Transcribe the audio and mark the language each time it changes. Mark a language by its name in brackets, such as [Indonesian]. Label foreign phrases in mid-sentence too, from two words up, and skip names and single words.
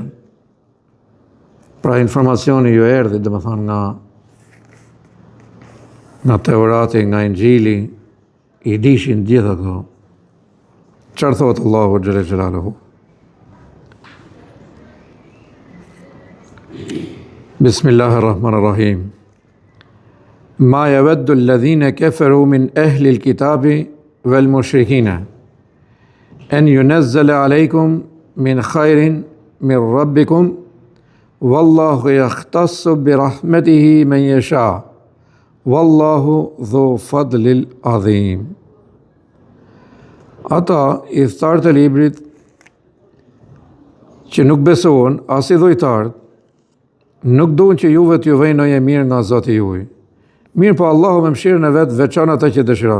[Albanian] Pra informacioni ju erdhi, domethënë nga Teurati, nga Injili, I dishin gjitha këto. Çfarë thot Allahu [Arabic] جل جلاله? بسم الله الرحمن الرحيم. ما يود الذين كفروا من أهل الكتاب والمشركين أن ينزل عليكم من خير من ربكم والله يختص برحمته من يشاء والله ذو الفضل العظيم. [Albanian] Ata I thtarët e librit që nuk besohen, as I dhujtarët, nuk duan që juve t'ju vejnë ndonjë mirë nga Zoti juaj. Mirë po Allahu me mëshirën e vetë veçan ata që dëshiron.